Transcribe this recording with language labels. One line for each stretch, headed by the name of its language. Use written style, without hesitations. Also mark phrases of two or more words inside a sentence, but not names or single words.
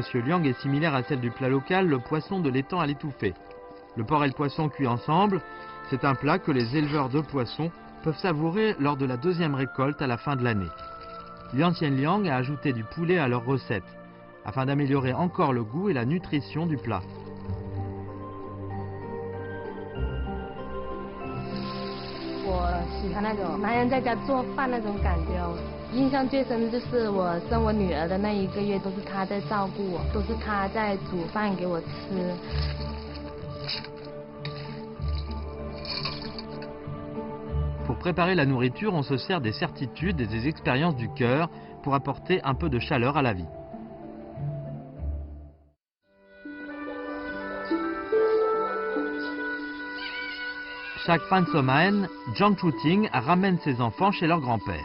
French: Liang est similaire à celle du plat local, le poisson de l'étang à l'étouffée. Le porc et le poisson cuits ensemble, c'est un plat que les éleveurs de poissons peuvent savourer lors de la deuxième récolte à la fin de l'année. Liang Xianliang a ajouté du poulet à leur recette, afin d'améliorer encore le goût et la nutrition du plat.
Chinese: 我喜欢那种男人在家做饭那种感觉哦。印象最深的就是我生我女儿的那1个月，都是他在照顾我，都是他在煮饭给我吃。
French: Pour préparer la nourriture, on se sert des certitudes et des expériences du cœur pour apporter un peu de chaleur à la vie. Chaque fin de semaine, Zhang Chuting ramène ses enfants chez leur grand-père.